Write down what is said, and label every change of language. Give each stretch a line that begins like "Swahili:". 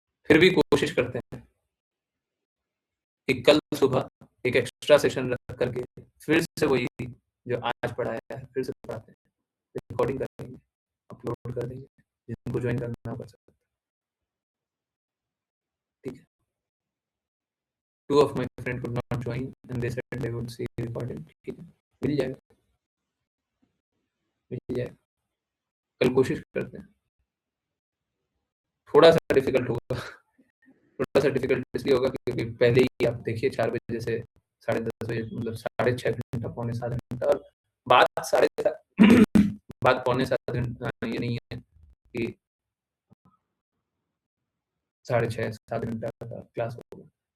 Hindi: फिर भी कोशिश करते हैं कि कल सुबह एक एक्स्ट्रा सेशन रख करके फिर से वही जो आज पढ़ाया है फिर से पढ़ाते हैं, रिकॉर्डिंग करेंगे, अपलोड कर देंगे, जिनको ज्वाइन करना कर सकते हैं। ठीक है,
English: 2 of my friend could not join and they said they would see recording।
Hindi: ठीक है, मिल जाएगा, मिल जाएगा, कल कोशिश करते हैं। थोड़ा सा डिफिकल्ट होगा, थोड़ा सा डिफिकल्ट इसलिए होगा क्योंकि पहले ही आप देखिए 4 बजे से 10:30 बजे, मतलब 6.5 घंटा, पौने 7 घंटा, और बात 7:30 बात पौने 7 घंटा ये नहीं है कि 6.5 7 घंटा का क्लास होगा।